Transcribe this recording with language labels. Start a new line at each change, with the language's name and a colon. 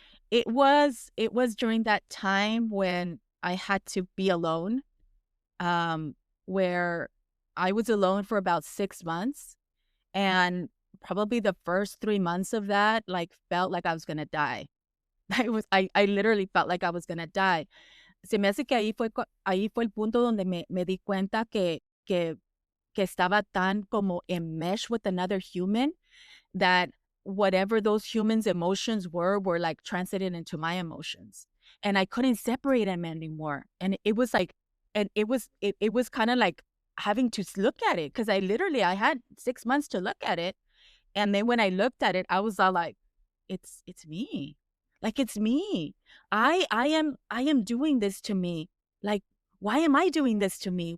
English: It was during that time when I had to be alone, where I was alone for about 6 months, and probably the first 3 months of that, like, felt like I was gonna die. I literally felt like I was gonna die.
Spanish: Se me hace que ahí fue el punto donde me di cuenta que estaba tan como
English: enmeshed with another human, that whatever those humans' emotions were like translated into my emotions. and I couldn't separate them anymore. And it was like, and it was kind of like having to look at it because I had 6 months to look at it. And then when I looked at it, I was all like, it's me. Like it's me. I am doing this to me. Like, why am I doing this to me?